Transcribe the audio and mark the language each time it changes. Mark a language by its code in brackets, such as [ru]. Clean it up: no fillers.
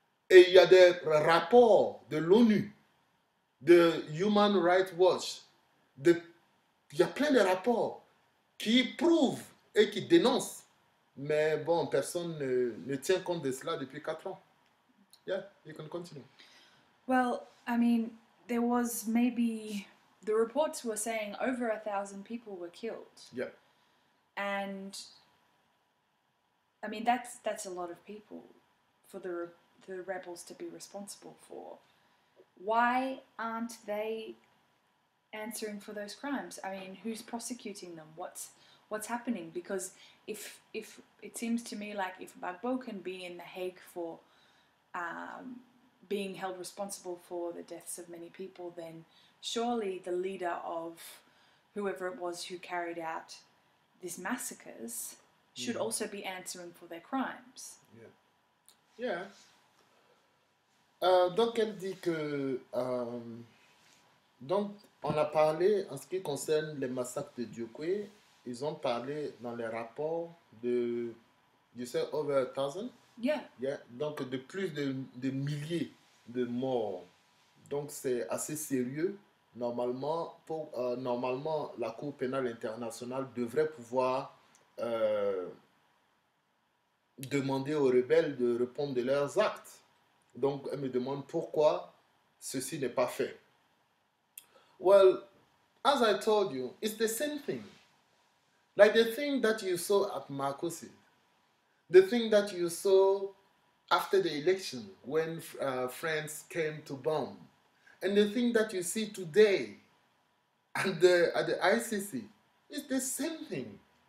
[fr] Et il y a des rapports de l'ONU, de Human Rights Watch. Il y a plein de rapports qui prouvent et qui dénoncent. Mais bon, personne ne tient compte de cela depuis 4 ans. [en] Yeah, you can continue. Well, I mean, there was maybe, the reports were saying over 1,000 people were killed. Yeah. And I mean, that's a lot of people for the rebels to be responsible for. Why aren't they answering for those crimes? I mean, who's prosecuting them? What's happening? Because if it seems to me like if Gbagbo can be in The Hague for being held responsible for the deaths of many people, then surely the leader of whoever it was who carried out these massacres should also be answering for their crimes. Yeah. [fr] Donc elle dit que donc on a parlé en ce qui concerne les massacres de Diokwe, ils ont parlé dans les rapports de, [en] you say over 1,000? Yeah. Yeah. [fr] Donc de plus de milliers de morts. Donc c'est assez sérieux. Normalement, normalement, la Cour pénale internationale devrait pouvoir demander aux rebelles de répondre de leurs actes. Donc, elle me demande pourquoi ceci n'est pas fait. [en] Well, as I told you, it's the same thing. Like the thing that you saw at Marcosi, the thing that you saw after the election when friends came to bomb, and the thing that you see today at the ICC, it's the same thing.